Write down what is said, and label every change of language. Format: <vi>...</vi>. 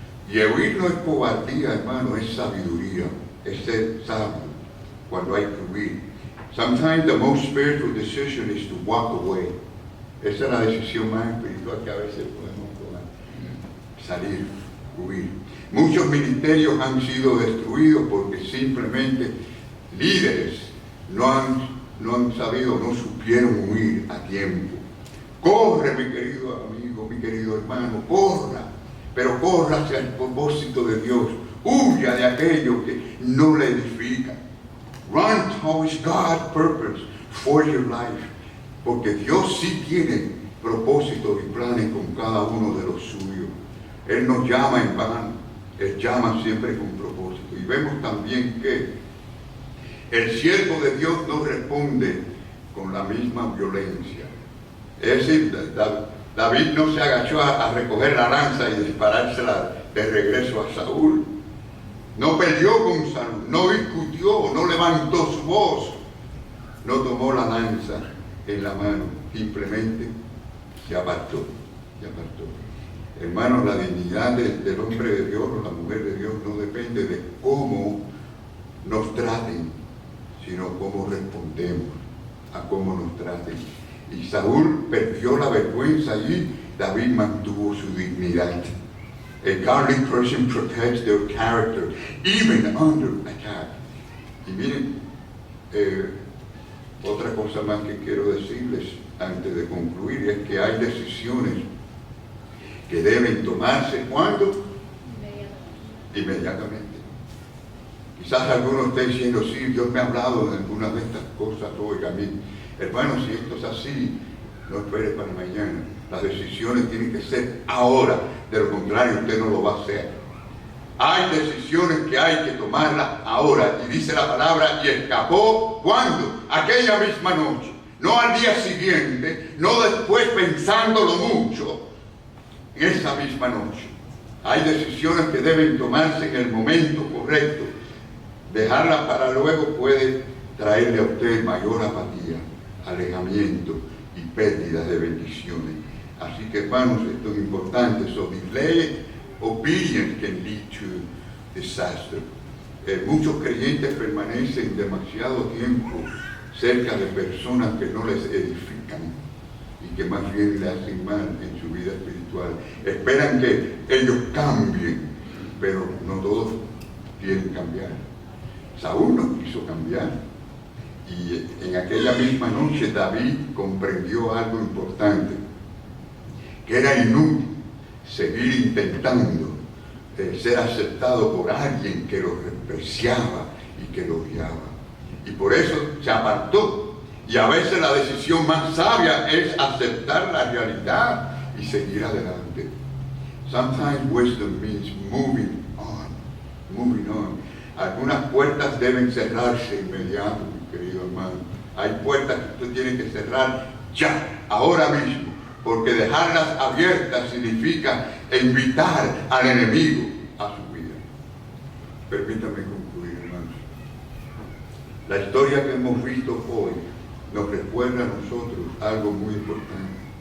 <es>Y el huir no es cobardía, hermano, es sabiduría, es ser sabio cuando hay que huir.</es> <en>Sometimes the most spiritual decision is to walk away.</en> <es>Esa es la decisión más espiritual que a veces podemos tomar. Salir, huir. Muchos ministerios han sido destruidos porque simplemente líderes no han sabido, no supieron huir a tiempo. Corre, mi querido amigo, mi querido hermano, corra, pero corra hacia el propósito de Dios. Huya de aquello que no le edifica.</es> <en>Run towards God's purpose for your life.</en> <es>Porque Dios sí tiene propósitos y planes con cada uno de los suyos. Él nos llama en vano, Él llama siempre con propósito. Y vemos también que el siervo de Dios no responde con la misma violencia. Es decir, David no se agachó a recoger la lanza y disparársela de regreso a Saúl. No peleó con Saúl, no discutió, no levantó su voz, no tomó la lanza en la mano, simplemente se apartó. Hermanos, la dignidad del hombre de Dios o la mujer de Dios no depende de cómo nos traten, sino cómo respondemos a cómo nos traten. Y Saúl perdió la vergüenza y David mantuvo su dignidad.</es> <en>A godly person protects their character, even under attack.</en> <es>Y miren, otra cosa más que quiero decirles antes de concluir es que hay decisiones que deben tomarse ¿cuándo? Inmediatamente. Quizás algunos estén diciendo, sí, Dios me ha hablado de algunas de estas cosas hoy a mí. Hermano, si esto es así, no espere para mañana. Las decisiones tienen que ser ahora, de lo contrario usted no lo va a hacer. Hay decisiones que hay que tomarlas ahora, y dice la palabra, y escapó, ¿cuándo? Aquella misma noche, no al día siguiente, no después pensándolo mucho, esa misma noche. Hay decisiones que deben tomarse en el momento correcto. Dejarlas para luego puede traerle a usted mayor apatía, alejamiento y pérdida de bendiciones. Así que, hermanos, esto es importante.</es> <en>So delay obedience can lead to disaster.</en> <es>Muchos creyentes permanecen demasiado tiempo cerca de personas que no les edifican y que más bien le hacen mal en su vida espiritual. Esperan que ellos cambien, pero no todos quieren cambiar. Saúl no quiso cambiar Y en aquella misma noche David comprendió algo importante, que era inútil seguir intentando ser aceptado por alguien que lo despreciaba y que lo odiaba. Y por eso se apartó. Y a veces la decisión más sabia es aceptar la realidad y seguir adelante.</es> <en>Sometimes wisdom means moving on, moving on.</en> <es>Algunas puertas deben cerrarse inmediato, mi querido hermano. Hay puertas que usted tiene que cerrar ya, ahora mismo, porque dejarlas abiertas significa invitar al enemigo a su vida. Permítame concluir, hermanos. La historia que hemos visto hoy nos recuerda a nosotros algo muy importante.</es>